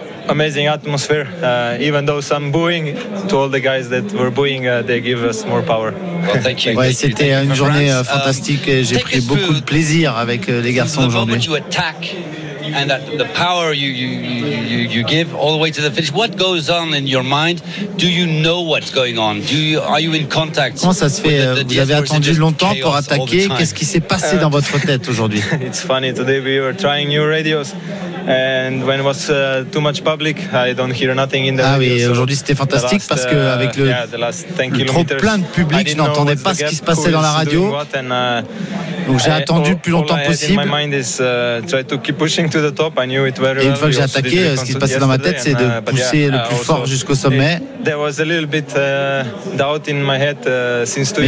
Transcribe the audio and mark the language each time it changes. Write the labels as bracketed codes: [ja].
[en] Amazing atmosphere, even though some booing to all the guys that were booing, they give us more power. [fr] C'était une journée fantastique et j'ai pris beaucoup de plaisir avec les garçons aujourd'hui. [en] And that the power you give all the way to the finish, what goes on in your mind? Do you know what's going on? Are you in contact? [fr] Comment ça se fait? Vous avez attendu longtemps pour attaquer. Qu'est-ce qui s'est passé dans votre tête aujourd'hui? [en] It's funny, today we were trying new radios. And when it was too much public, I don't hear nothing in the radio. [fr] Ah oui, aujourd'hui c'était fantastique parce que avec le trop plein de public, je n'entendais pas ce qui se passait dans la radio. Donc j'ai attendu le plus longtemps possible. [en] My mind is try to keep pushing to the top. I knew it very well. [fr] Et une fois que j'ai attaqué, ce qui se passait dans ma tête, c'est de pousser le plus fort jusqu'au sommet. [en] There was a little bit doubt in my head since 2 years.